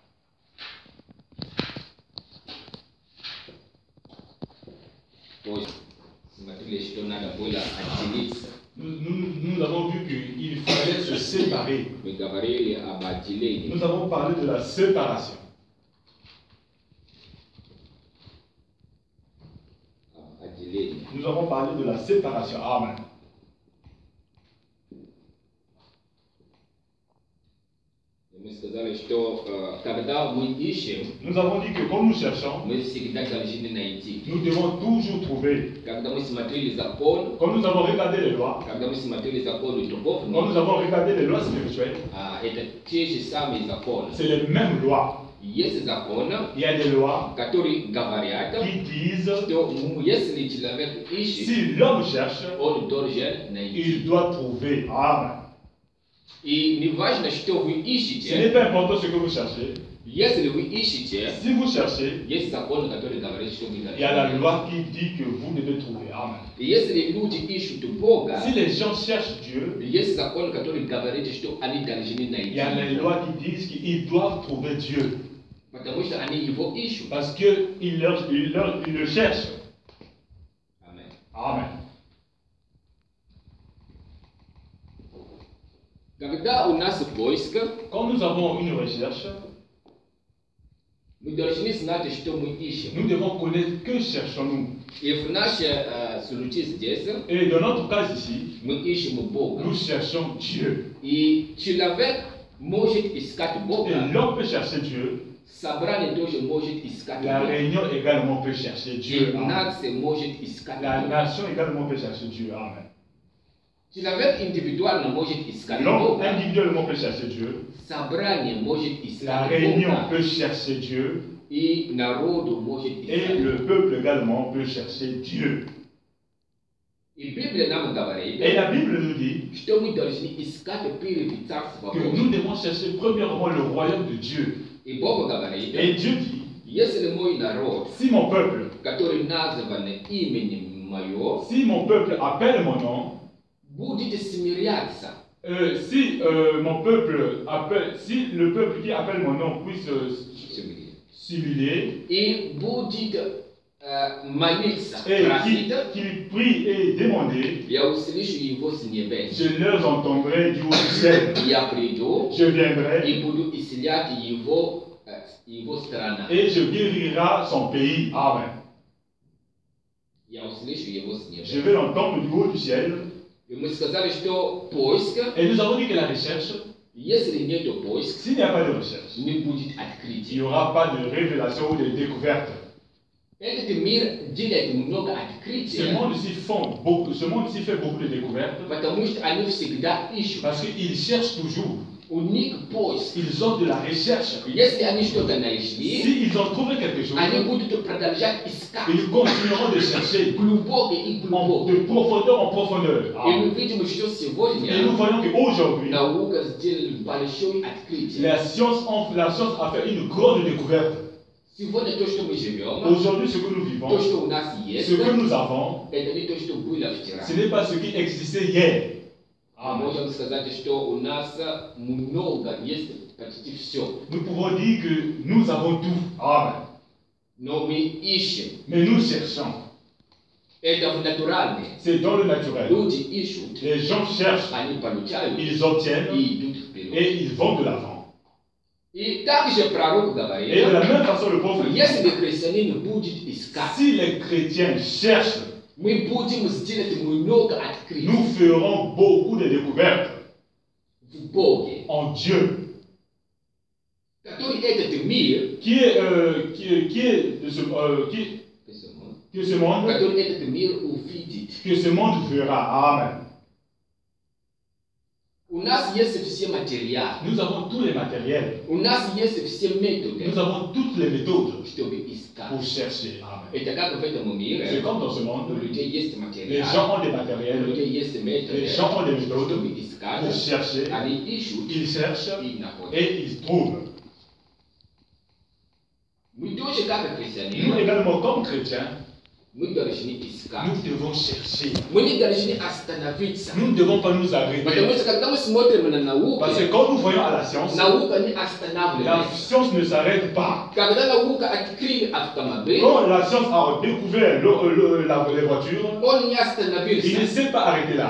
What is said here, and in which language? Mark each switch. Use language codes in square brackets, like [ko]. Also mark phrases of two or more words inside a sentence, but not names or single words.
[fr] Pois simatile shitona da boila atilitsa. Nous avons vu qu'il fallait se séparer. Megavareli abatileni. Nous avons parlé de la séparation. Atileni. Nous avons parlé de la séparation. Amen. [ru] Сказали, что когда мы ищем, [fr] nous avons dit que quand nous cherchons, [ru] мы всегда должны найти. [fr] Nous devons toujours trouver. [ru] Когда мы смотрели закон, [fr] quand nous avons regardé les lois, [ru] когда мы смотрели законы духовные, [fr] quand nous avons regardé les lois spirituelles, [ru] это те же самые законы. [fr] C'est les mêmes lois. [ru] Есть законы, [fr] il y a des lois [ru] которые говорят, [fr] qui disent [ru] что если человек ищет, [fr] si l'homme cherche, [ru] он должен найти. [fr] Il doit trouver. Amen. [ru] И не важно, что вы ищете. [fr] Ce n'est pas important ce que vous cherchez. [ru] Если вы ищете, [fr] si vous cherchez, [ru] есть закон, который говорит, что вы должны. [fr] Il y a la loi qui dit que vous devez trouver. Amen. [ru] Если люди ищут Бога, [fr] si les gens cherchent Dieu, [ru] есть закон, который говорит, что они должны найти. [fr] Il y a les lois qui disent qu'ils doivent trouver Dieu. [ru] Потому что они его ищут. [fr] Parce qu'ils le cherchent. Amen. Amen. [ru] Когда у нас поиск, [fr] quand nous avons une recherche, [ru] мы должны знать, что мы ищем. [fr] Nous devons connaître que cherchons-nous. [ru] И в нашем случае здесь, [fr] et dans notre cas ici, [ru] мы ищем Бога. [fr] Nous cherchons Dieu. [ru] И человек может искать Бога. [fr] Et l'homme peut chercher Dieu. [ru] Собрание тоже может искать Бога. [fr] La réunion également peut chercher Dieu. [ru] И нация может искать Бога. [fr] La nation également peut chercher Dieu. Amen. [ru] Человек индивидуально может искать [fr] L'homme [ru] Бога. [fr] individuellement peut chercher Dieu. [ru] Собрание может искать [fr] La [ru] Бога. [fr] réunion peut chercher Dieu. [ru] И народ может искать. [fr] Et le peuple également peut chercher Dieu. [ru] И Библия нам говорит, [fr] et la Bible nous dit [ru] что мы должны искать прежде Царство [fr] que [ru] Божие. [fr] nous devons chercher premièrement le royaume de Dieu. [ru] И Бог говорит, [fr] et Dieu dit, [ru] если мой народ, [fr] si mon peuple, [ru] который назван именем мое, [fr] si mon peuple appelle mon nom, [ru] будет смиряться, [fr] si mon peuple appelle, si le peuple qui appelle mon nom puisse s'humilier [ru] и будет молиться, [fr] et [ru] просить, [fr] qu'il prie et demander, [ru] я услышу его с небес. [fr] je leur entendrai du haut du ciel. [ru] Я приду [fr] Je viendrai [ru] и буду исцелять его страну. [fr] et je guérirai son pays. Amen. [ru] Я услышу его с небес. [fr] Je vais l'entendre du haut du ciel. [ru] И мы сказали, что поиск, [fr] et nous avons dit que la recherche, [ru] если нет поиска, [fr] s'il n'y a pas de recherche, [ru] не будет [fr] il [ru] открытия. [fr] n'y aura pas de révélation ou de découverte. [ru] Этот мир делает много открытий, [fr] Ce monde-ci fait beaucoup de découvertes [ru] потому что они всегда ищут. [fr] parce qu'ils cherchent toujours. [ru] У них поиск. [fr] Ils ont de la recherche. [ru] Если они что-то нашли, [fr] S'ils ont trouvé quelque chose, [ru] они будут продолжать искать. [fr] ils continueront de chercher [ru] Глубоко и глубоко. [fr] de profondeur en profondeur. [ru] И мы видим, что сегодня [fr] Et nous voyons qu'aujourd'hui, [ru] наука сделала большое открытие. [fr] la science a fait une grande découverte. [ru] Сегодня то, что мы живем, [fr] Aujourd'hui, ce que nous vivons, [ru] то, что у нас есть, [fr] ce que nous avons, [ru] это не то, что было вчера. [fr] ce n'est pas ce qui existait hier. [ru] Можем сказать, что у нас много есть, почти все. [fr] Nous pouvons dire que nous avons tout. Amen. [ru] Но мы ищем. [fr] Mais nous cherchons. [ru] Это в натуральном. [fr] C'est dans le naturel. [ru] Люди ищут. [fr] Les gens cherchent, [ru] Они получают. [fr] ils obtiennent [ru] И идут вперед. [fr] et ils vont de l'avant. [ru] И также пророк [fr] Et [ru] говорит, [fr] de la même façon, le prophète dit, [ru] если христианин будет искать, [fr] si les chrétiens cherchent, [ru] мы будем сделать много открытий [fr] nous ferons beaucoup de découvertes [ru] в Боге, [fr] en Dieu, [ru] который этот мир, [fr] qui est de ce monde, [ru] который этот мир увидит. [fr] que ce monde verra. Amen. [ru] У нас есть все материалы, [fr] Nous avons tous les matériels, [ru] у нас есть все методы, [fr] nous avons toutes les méthodes [ru] чтобы искать. [fr] pour chercher. Amen. [ru] Это как в этом [fr] C'est [ru] мире, [fr] comme dans ce [ru] у [fr] monde, [ru] людей есть [fr] les [ru] материал, [fr] gens ont des [ru] у [fr] matériels, [ru] людей есть [fr] les [ru] методы, [fr] gens ont des méthodes [ru] чтобы [fr] pour [ru] искать. [fr] chercher, [ru] Они ищут [fr] ils cherchent [ru] и находят. [fr] et ils trouvent. [ru] Мы тоже как [fr] Nous [ru] христиане, [fr] également, comme chrétiens, Nous devons chercher. Nous Nous ne devons pas nous arrêter. Parce que quand nous voyons à la science ne s'arrête pas. Quand la science a découvert les voitures, il ne s'est pas arrêté là.